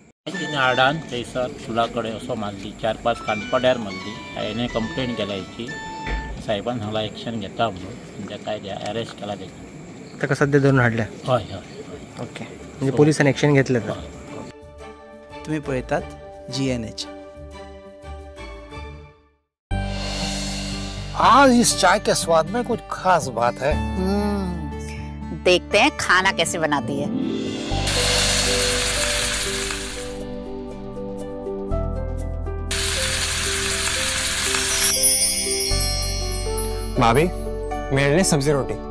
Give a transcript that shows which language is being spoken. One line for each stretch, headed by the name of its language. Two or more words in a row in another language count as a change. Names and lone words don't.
Konkani: आडान थंयसर स्कुलाकडे असो मारली 4-5 कानपड्यार मारली. हांवें कंप्लेंट केला हेची, साहेबान हांगा एक्शन घेता म्हणून ताका अरेस्ट केला तेका. ताका सध्या धरून हाडल्या. हय हय. ओके, म्हणजे पोलिसांनी एक्शन घेतलें. तुम्ही पळयतात GNH.
Hindi: आज इस चाय के स्वाद में कुछ खास बात है. देखते हैं खाना कैसे बनाती है. भाभी मेरे लिए सब्जी रोटी.